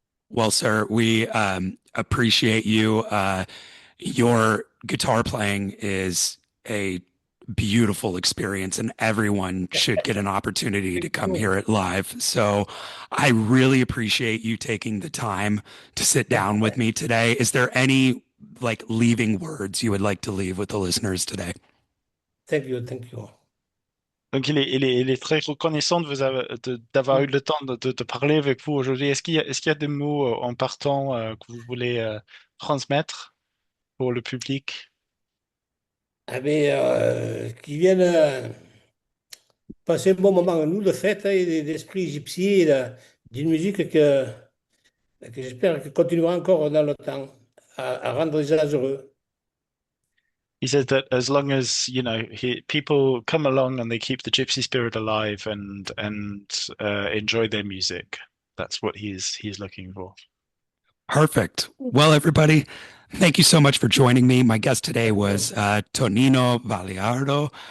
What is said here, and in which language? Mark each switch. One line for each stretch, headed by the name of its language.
English: Well, sir, we appreciate you. Your guitar playing is a beautiful experience, and everyone should get an opportunity to come hear it live. So I really appreciate you taking the time to sit down with me today. Is there any like leaving words you would like to leave with the listeners today? Thank you, thank you.
French: Donc il est très reconnaissant d'avoir eu le temps de parler avec vous aujourd'hui. Est-ce qu'il y a des mots en partant que vous voulez transmettre pour le public? Ah ben, qu'ils viennent passer un bon moment avec nous de fête, hein, et d'esprit gypsy, et d'une musique que j'espère qu'elle continuera encore dans le temps à rendre les gens heureux.
English: He said that as long as people come along and they keep the gypsy spirit alive and enjoy their music, that's what he's looking for. Perfect. Well, everybody, thank you so much for joining me. My guest today was Tonino Baliardo.